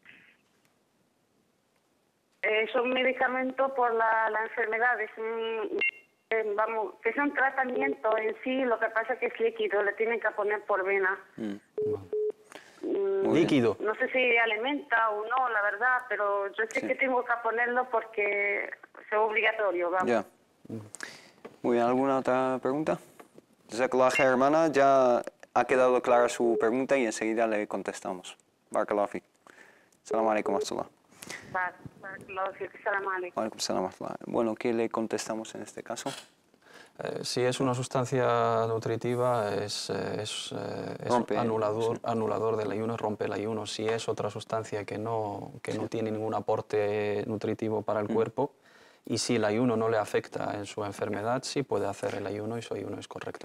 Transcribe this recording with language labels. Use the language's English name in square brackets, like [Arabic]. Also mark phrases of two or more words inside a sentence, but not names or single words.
[Spanish] Es un medicamento por la enfermedad, es un tratamiento en sí, lo que pasa es que es líquido, le tienen que poner por vena. ¿Líquido? No sé si alimenta o no, la verdad, pero yo sé que tengo que ponerlo porque es obligatorio, vamos. Ya. Muy bien, ¿alguna otra pregunta? [Arabic] جزاك الله خير, [Spanish] hermana, ya ha quedado clara su pregunta y enseguida le contestamos. [Arabic] بارك الله فيك. السلام عليكم ورحمة الله. [Spanish] Bueno, ¿qué le contestamos en este caso? Si es una sustancia nutritiva, es anulador del ayuno, rompe el ayuno. Si es otra sustancia que no tiene ningún aporte nutritivo para el cuerpo, y si el ayuno no le afecta en su enfermedad, sí puede hacer el ayuno y su ayuno es correcto.